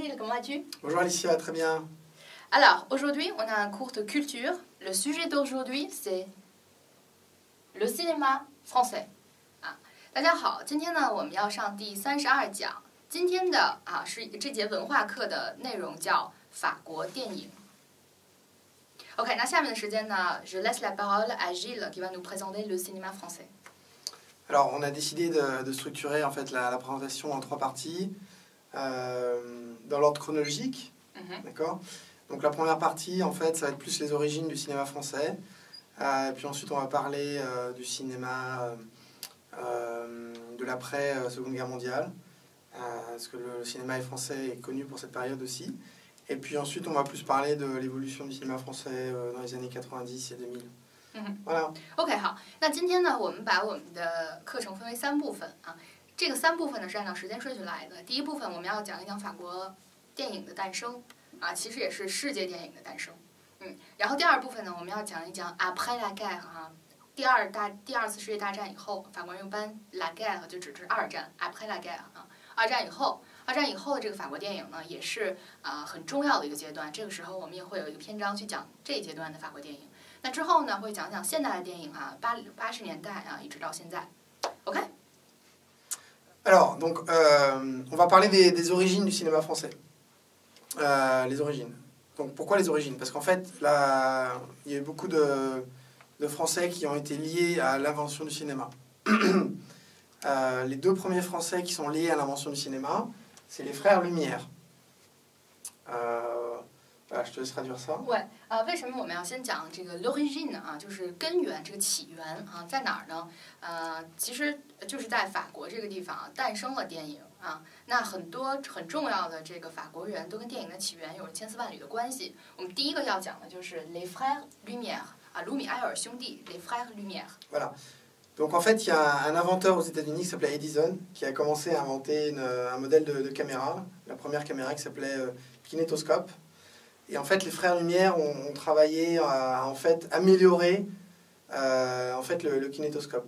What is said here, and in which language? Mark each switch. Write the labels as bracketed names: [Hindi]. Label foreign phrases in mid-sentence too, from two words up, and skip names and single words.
[French] vas-tu? Bonjour Alicia, très bien. Alors, aujourd'hui, on a un cours de culture. Le sujet d'aujourd'hui, c'est le cinéma français. [Chinese] 大家好，今天呢，我们要上第32讲。今天的是这节文化课的内容叫法国电影。OK， 那下面的时间呢 ， [French] je laisse la parole à Gilles qui va nous présenter le cinéma français. Alors, on a décidé de structurer en fait la présentation en 3 parties, dans l'ordre chronologique, d'accord. Donc la première partie, en fait, ça va être plus les origines du cinéma français. Et puis ensuite, on va parler du cinéma de l'après-Seconde Guerre mondiale, parce que le cinéma français est connu pour cette période aussi. Et puis ensuite, on va plus parler de l'évolution du cinéma français dans les années 90 et 2000. Voilà. [Chinese] OK， 好，那今天呢，我们把我们的课程分为3部分啊。这个3部分呢是按照时间顺序来的。第一部分我们要讲一讲法国电影的诞生啊，其实也是世界电影的诞生。然后第2部分呢，我们要讲一讲 [French] après la guerre [Chinese] 啊，第二次世界大战以后，法国人用班 [French] la guerre [Chinese] 就指二战 [French] après la guerre [Chinese] 啊，二战以后的这个法国电影呢，也是很重要的一个阶段。这个时候我们也会有一个篇章去讲这一阶段的法国电影。那之后呢，会讲讲现代的电影啊，80年代啊，一直到现在。OK。 [French] Alors, donc, on va parler des origines du cinéma français. Les origines. Donc, pourquoi les origines? Parce qu'en fait, là, il y a eu beaucoup de Français qui ont été liés à l'invention du cinéma. Les 2 premiers Français qui sont liés à l'invention du cinéma, c'est les frères Lumière. Voilà, je te laisse traduire ça. [Chinese] 对，为什么我们要先讲这个 l'origine 啊，就是根源，这个起源啊，在哪儿呢？其实就是在法国这个地方诞生了电影啊。那很多很重要的这个法国人都跟电影的起源有着千丝万缕的关系。我们第一个要讲的就是 les frères Lumière 啊，卢米埃尔兄弟 les frères Lumière。 [French] Voilà. Donc en fait, il y a un inventeur aux États-Unis qui s'appelait Edison, qui a commencé à inventer un modèle de caméra, la première caméra qui s'appelait kinétoscope. Et en fait, les frères Lumière ont travaillé à en fait améliorer en fait le kinétoscope.